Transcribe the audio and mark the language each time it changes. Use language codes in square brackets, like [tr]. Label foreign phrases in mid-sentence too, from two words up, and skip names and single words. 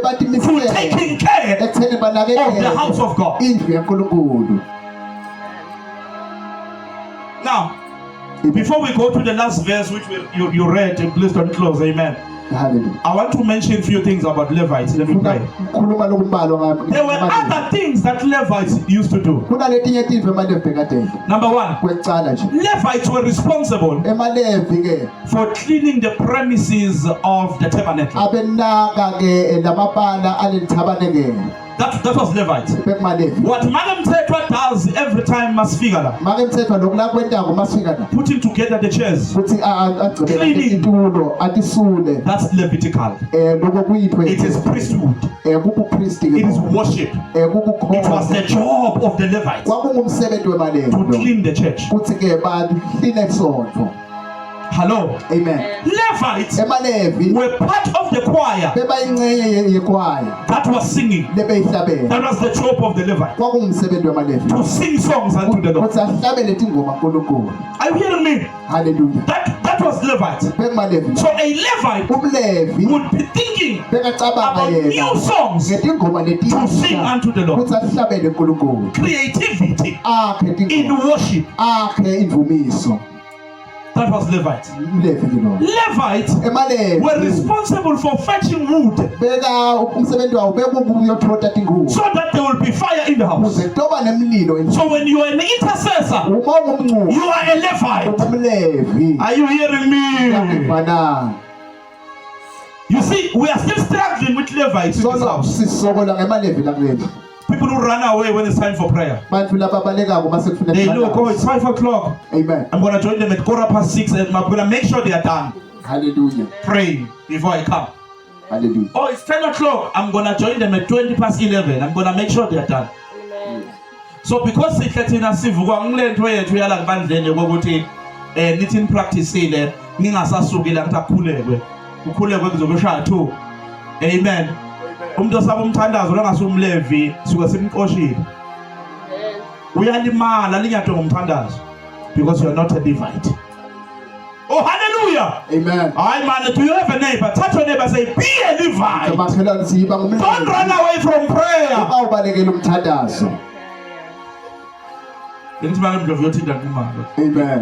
[ss] bebatimisele [en] taking care [ss] ekutheni [en] of [ss] banakekele [en] the house of God. [ss] indlu yankulunkulu. [en] Now, before we go to the last verse which you read, and please don't close, amen. Hallelujah. I want to mention a few things about Levites. Let me pray. [ss] Khuluma lokubalwa ngakho. [en] There were other things that Levites used to do. [ss] Kunaletinye tintfo eMalevi bekade. [en] Number 1, [ss] Kwecala nje. [en] Levites were responsible [ss] eMalevi ke [en] for cleaning the premises of the tabernacle. [ss] abenaka ke lamabala alelithabanekele. [en] That was Levites. [ss] BekuMalevi. [en] What Madam Tetra does every time [ss] masifika la, Make mthetho lokula kwentako masifika la. [en] putting together the chairs, [ss] Kuthi agcibela [en] Cleaning. [ss] itulo atisule. [en] that's Levitical. [ss] Lokho kuyipho. [en] It is priesthood. [ss] Kubupriest ke. [en] It is worship. It was [ss] Kubukhona. [en] the job of the Levites [ss] Kwakungumsebenzi [en] to [ss] weMalevi. [en] clean the church. [ss] Kuthi ke baline sonto. [en] Hello. Amen. Levites [ss] eMalevi [en] were part of the choir [ss] bebayingcenye yekwaya [en] that was singing. [ss] lebeyihlabela. [en] That was the job of the Levites, [ss] Kwakungumsebenzi weMalevi. [en] to sing songs unto the Lord. [ss] Kuthi ahlabele tingoma kuNkulunkulu. [en] Are you hearing me? Hallelujah. That was Levites. [ss] beMalevi. [en] So a Levite [ss] Umlevi [en] would be thinking [ss] bekacabanga [en] about new [ss] yena [en] songs [ss] ngetingoma [en] to sing [ss] letisha [en] unto the Lord. [ss] kuthi ahlabele uNkulunkulu. [en] Creativity [ss] Akhe [en] in [ss] tingoma. [en] worship. [ss] Akhe imvumiso. [en] That was Levites. [ss] Umlevi ke lo. [en] Levites were [ss] eMalevi [en] responsible for fetching wood [ss] beka umsebenzi wawo bekuyothota tingubo. [en] so that there will be fire in the house. [ss] Kuze kutoba nemlilo endlini. [en] So when you are an intercessor, [ss] Uma ungumnculi [en] you are a Levite. [ss] umlevi. [en] Are you hearing me? [ss] Bana. [en] You see, we are still struggling with Levites in this house. [ss] Sisokola ngemaLevi la kuleli. [en] People who run away when it's time for prayer. [ss] Bantu laba balekako mase kufuneka. [en] They look, oh, it's 5 o'clock. Amen. I'm going to join them at 6:15 and I'm going to make sure they are done Hallelujah. praying before I come. Hallelujah. Oh, it's 10 o'clock. I'm going to join them at 20 past 11. I'm going to make sure they're done. So because [ss] sikhathina sivuka ngilento yethu yala kubandleni ukuthi nithi practiceile ningasasuki la kuthi ukhulekwe kuzokushaya 2. Amen. Umuntu osaba umthandazo langasumlevi suka simqoshile. Uyalimala linyatwe ngomthandazo [en] because you are not a Levite. Oh, hallelujah. Amen. Hi man, do you have a neighbor? Touch your neighbor, say, be a Levite. Don't run away from prayer. Amen.